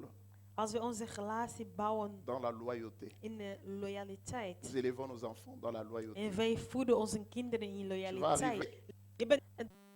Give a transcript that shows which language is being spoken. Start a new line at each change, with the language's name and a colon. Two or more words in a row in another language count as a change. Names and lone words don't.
Dutch: Als we onze relatie bouwen
French: dans la loyauté,
Dutch: in de loyaliteit.
French: nous élevons nos enfants dans la loyauté.
Dutch: En wij voeden onze kinderen in
French: Tu vas
Dutch: loyaliteit.
French: arriver.
Dutch: Je bent